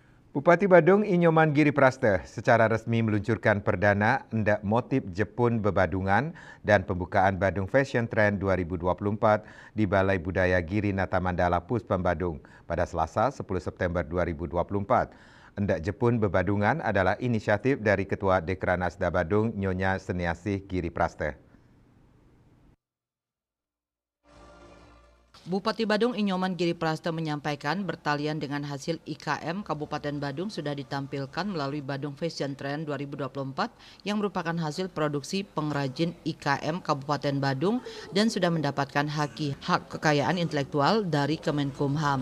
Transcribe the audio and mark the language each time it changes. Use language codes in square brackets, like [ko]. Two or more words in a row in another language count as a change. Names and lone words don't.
[id] Bupati Badung Inyoman Giriprasta secara resmi meluncurkan perdana Endak Motif Jepun Bebadungan dan pembukaan Badung Fashion Trend 2024 di Balai Budaya Girinata Mandala Puspam Badung pada Selasa 10 September 2024. Endak Jepun Bebadungan adalah inisiatif dari Ketua Dekranasda Badung Nyonya Seniasih Giriprasta. Bupati Badung Inyoman Giriprasta menyampaikan bertalian dengan hasil IKM Kabupaten Badung sudah ditampilkan melalui Badung Fashion Trend 2024 yang merupakan hasil produksi pengrajin IKM Kabupaten Badung dan sudah mendapatkan hak kekayaan intelektual dari Kemenkumham.